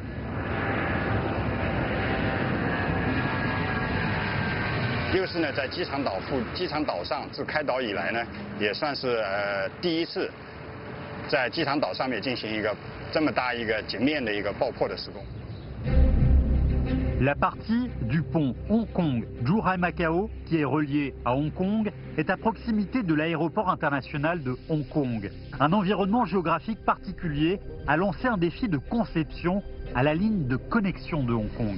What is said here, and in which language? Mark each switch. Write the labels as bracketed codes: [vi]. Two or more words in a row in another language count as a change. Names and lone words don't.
[zh] 又是呢，在机场岛上自开岛以来呢，也算是第一次在机场岛上面进行一个这么大一个景面的一个爆破的施工。 [fr] La partie du pont Hong Kong-Zhuhai-Macao, qui est reliée à Hong Kong, est à proximité de l'aéroport international de Hong Kong. Un environnement géographique particulier a lancé un défi de conception à la ligne de connexion de Hong Kong.